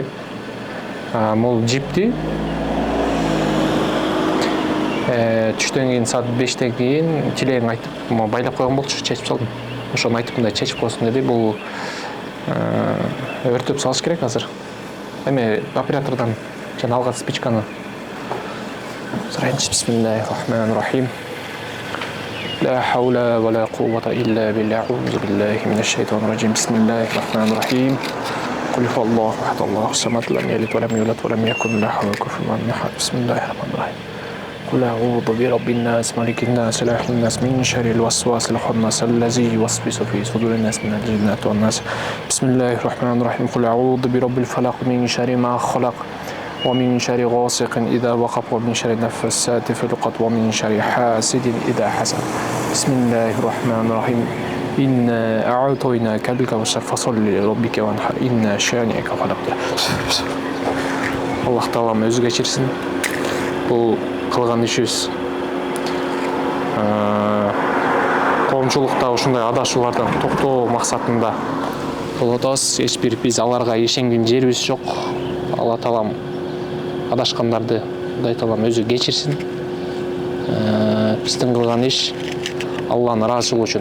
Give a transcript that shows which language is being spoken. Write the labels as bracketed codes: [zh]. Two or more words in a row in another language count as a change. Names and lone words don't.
[ky] Бул жипти түштөн кийин саат 5тен кийин тилегин айтып, байлап койгон болчу, чечип салдым. Ошону айтып, мындай чечип койсун деди. Бул өртөп салыш керек азыр. Эми оператордон жана алган спичканы сурайынчы. [ar] بسم الله الرحمن الرحيم. لا حول ولا قوة إلا بالله. أعوذ بالله من الشيطان الرجيم. بسم الله الرحمن الرحيم. قل هو الله أحد الله الصمد لم يلد ولم يولد ولم يكن له كفوا أحد. بسم الله الرحمن الرحيم. قل أعوذ برب الناس ملك الناس إله الناس من شر الوسواس الخناس الذي يوسوس في صدور الناس من الجنة والناس. بسم الله الرحمن الرحيم. قل أعوذ برب الفلق من شر ما خلق ومن شر غاسق إذا وقب ومن شر النفاثات في العقد ومن شر حاسد إذا حسد. بسم الله الرحمن الرحيم. إنا أعطيناك الكوثر فصل لربك وانحر إن شانئك هو الأبتر. [ky] Алла Таалам өзү кечирсин. Бул кылган ишибиз. Коомчулукта ушундай адашуулардан токтоо максатында болуп атабыз. Эч бир биз аларга ишенген жерибиз жок. Алла Таалам адашкандарды Кудай Таалам өзү кечирсин. Биздин кылган иш Алланын ыраазычылыгы үчүн.